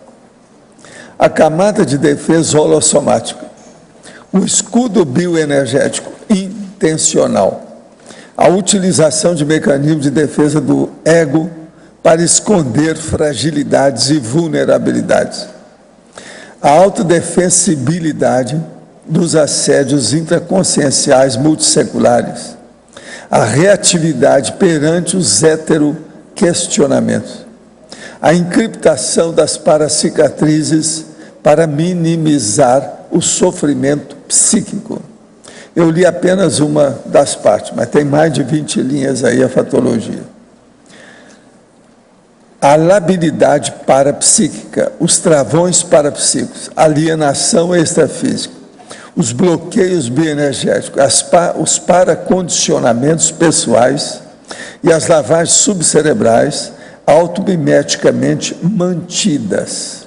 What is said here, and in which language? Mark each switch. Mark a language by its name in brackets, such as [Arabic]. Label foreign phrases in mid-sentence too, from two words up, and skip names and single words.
[Portuguese] A camada de defesa holossomática. O escudo bioenergético intencional. A utilização de mecanismos de defesa do ego para esconder fragilidades e vulnerabilidades. A autodefensibilidade dos assédios intraconscienciais multisseculares. A reatividade perante os heteroquestionamentos. A encriptação das paracicatrizes para minimizar o sofrimento psíquico. Eu li apenas uma das partes, mas tem mais de 20 linhas aí a fatologia. A labilidade parapsíquica, os travões parapsíquicos, alienação extrafísica, os bloqueios bioenergéticos, os paracondicionamentos pessoais e as lavagens subcerebrais automimeticamente mantidas.